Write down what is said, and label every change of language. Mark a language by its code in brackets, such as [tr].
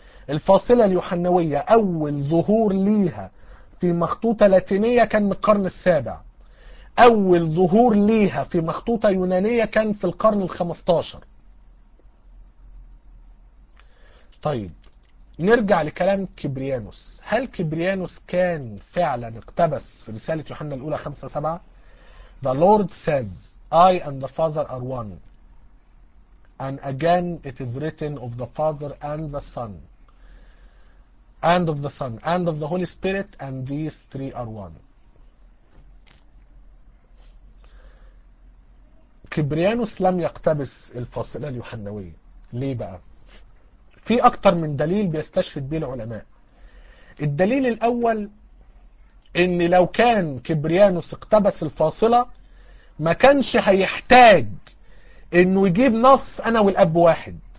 [ar] الفاصلة اليوحناوية أول ظهور ليها في مخطوطة لاتينية كان من القرن السابع، أول ظهور ليها في مخطوطة يونانية كان في القرن الخمستاشر. طيب نرجع لكلام كبريانوس، هل كبريانوس كان فعلا اقتبس رسالة يوحنا الأولى 5:7؟ [en] The Lord says I and the Father are one. And again it is written of the Father and the Son. And of the Son and of the Holy Spirit and these three are one. [ar] كبريانوس لم يقتبس الفاصلة اليوحناوية. ليه بقى؟ في أكتر من دليل بيستشهد بيه العلماء. الدليل الأول إن لو كان كبريانوس اقتبس الفاصلة ما كانش هيحتاج إنه يجيب نص أنا والأب واحد.